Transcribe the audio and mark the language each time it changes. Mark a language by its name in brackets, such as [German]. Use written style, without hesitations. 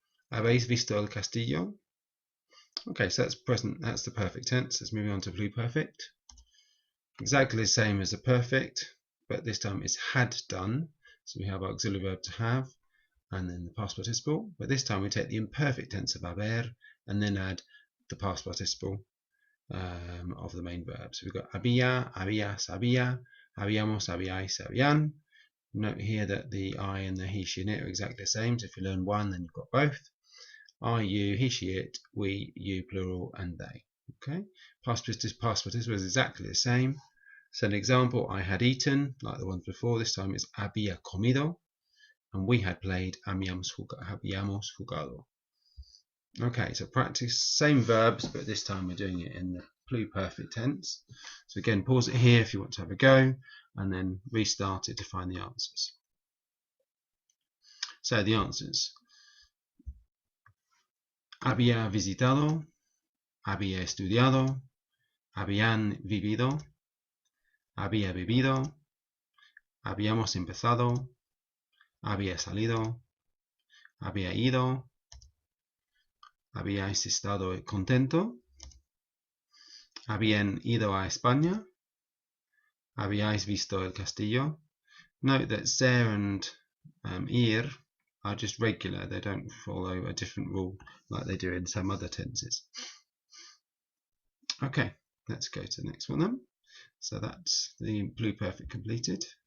[Spanish] ¿Habéis visto el castillo? [English] Okay, so that's present, that's the perfect tense. Let's move on to pluperfect. Exactly the same as the perfect, but this time it's had done. So we have our auxiliary verb to have, and then the past participle. But this time we take the imperfect tense of haber, and then add the past participle of the main verb. So we've got [Spanish] había, habías, había, habíamos, habíais, habían. [English] Note here that the I and the he, she, and it are exactly the same. So if you learn one, then you've got both. I, you, he, she, it, we, you, plural, and they. Okay. Past participle is exactly the same. So an example, I had eaten, like the ones before. This time it's [Spanish] había comido, [English] and we had played, [Spanish] habíamos jugado. [English] Okay, so practice, same verbs, but this time we're doing it in the pluperfect tense. So again, pause it here if you want to have a go, and then restart it to find the answers. So the answers. [Spanish] Había visitado, había estudiado, habían vivido, había bebido, habíamos empezado, había salido, había ido, habíais estado contento, habían ido a España, habíais visto el castillo. [English] Note that ser and ir are just regular, they don't follow a different rule like they do in some other tenses. Okay, let's go to the next one then. So that's the pluperfect completed.